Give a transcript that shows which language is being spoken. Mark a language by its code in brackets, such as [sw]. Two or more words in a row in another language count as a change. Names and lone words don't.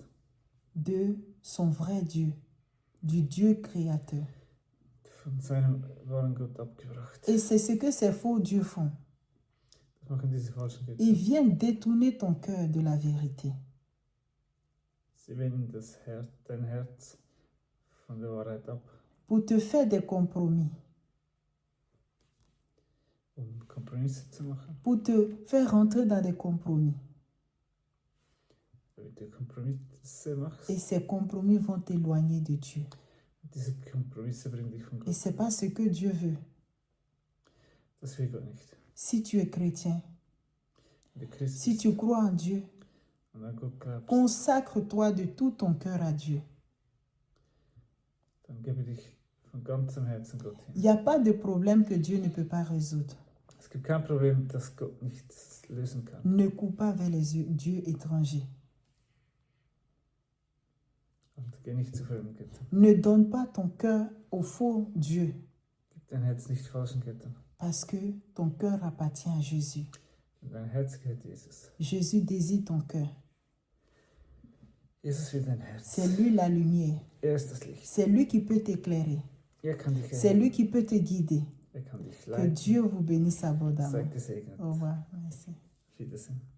[fr] de son vrai Dieu, du Dieu créateur. [de] Von seinem wahren Gott abgebracht. [fr] Et c'est ce que ces faux dieux font. [de] Das machen diese falschen Götter. [fr] Ils viennent détourner ton cœur de la vérité. [de] Sie wenden dein Herz von der Wahrheit ab, [fr] Pour te faire des compromis, [de] Kompromisse zu machen. [fr] pour te faire rentrer dans des compromis. [de] Damit du Kompromisse machst. [fr] Et ces compromis vont t'éloigner de Dieu. [de] Diese Kompromisse bringen dich von [fr] Et [de] Gott. [fr] ce n'est pas ce que Dieu veut. [de] Das will Gott nicht. [fr] Si tu es chrétien, [de] Wenn du Christ [fr] si [de] bist, [fr] tu crois en Dieu, [de] und an Gott glaubst, [fr] consacre-toi de tout ton cœur à Dieu. [de] dann gebe dich von ganzem Herzen Gott [fr] Il [de] hin. [fr] n'y a pas de problème que Dieu ne peut pas résoudre. [de] Es gibt kein Problem, das Gott nicht lösen kann. [fr] Ne cours pas vers les dieux étrangers. [de] Und geh nicht zu fremden Göttern. [fr] Ne donne pas ton cœur aux faux dieux, [de] Gib dein Herz nicht falschen Göttern. [fr] parce que ton cœur appartient à Jésus. [de] Und dein Herz gehört Jesus. [fr] Jésus désire ton cœur. [de] Jesus will dein Herz. [fr] C'est lui la lumière. [de] Ist das Licht. [fr] C'est lui qui peut t'éclairer. [de] Kann dich [fr] C'est lui qui peut te guider. [de] Kann dich [fr] Que [de] leiten. [fr] Dieu vous bénisse abondamment. [de] Seid gesegnet. [fr] Au revoir. Merci. [de] Auf Wiedersehen.